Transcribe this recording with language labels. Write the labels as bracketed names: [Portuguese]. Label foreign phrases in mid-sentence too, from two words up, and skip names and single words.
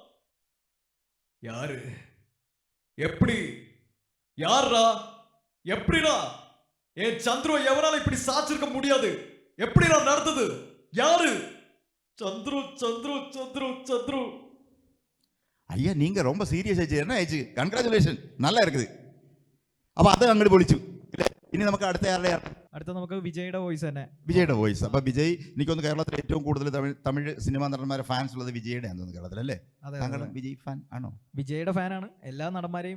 [Tamil] யாரு? எப்படி? யாரா? எப்படிடா? என் சந்துரு எவனால இப்படி சாச்சிருக்க முடியாது. எப்படிடா நடந்தது? யாரு? சந்துரு சந்துரு சந்துரு சந்துரு. ஐயா நீங்க ரொம்ப சீரியஸ் ஆச்சு. என்ன ஆயிடுச்சு? [Malayalam] കൺഗ്രാജുലേഷൻ, നല്ല இருக்குது. അപ്പൊ അത് അങ്ങോട്ട് പൊളിച്ചു. ഇനി നമുക്ക് അടുത്ത നമുക്ക് വിജയുടെ വോയിസ് തന്നെ. വിജയുടെ വോയിസ്. അപ്പൊ വിജയ്, എനിക്കൊന്ന് കേരളത്തിൽ ഏറ്റവും കൂടുതൽ തമിഴ് സിനിമാ നടന്മാരെ ഫാൻസ് ഉള്ളത് വിജയുടെ ആണെന്ന് കേരളത്തിൽ അല്ലേ? താങ്കൾ വിജയ് ഫാൻ ആണോ? വിജയുടെ ഫാനാണ്. എല്ലാ നടന്മാരെയും